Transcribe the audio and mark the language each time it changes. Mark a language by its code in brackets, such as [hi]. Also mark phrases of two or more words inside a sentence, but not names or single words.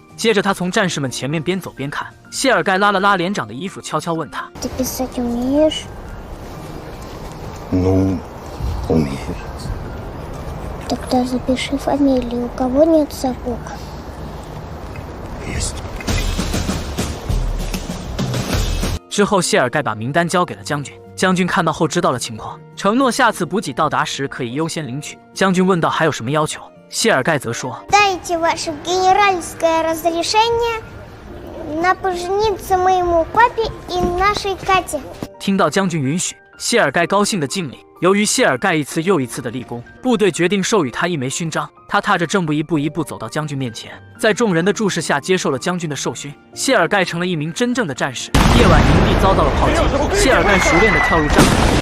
[zh] 接着他从战士们前面边走边看。谢尔盖拉了拉连长的衣服，悄悄问他：“之后，谢尔盖把名单交给了将军。将军看到后知道了情况，承诺下次补给到达时可以优先领取。将军问道还有什么要求，谢尔盖则说 [ru] ：“Дайте ваше генеральское разрешение на пожениться моему папе и нашей Кате。” [zh] 听到将军允许，谢尔盖高兴地敬礼。由于谢尔盖一次又一次的立功，部队决定授予他一枚勋章。他踏着正步一步一步走到将军面前，在众人的注视下接受了将军的授勋。谢尔盖成了一名真正的战士。夜晚营地遭到了炮击，谢尔盖熟练地跳入战壕。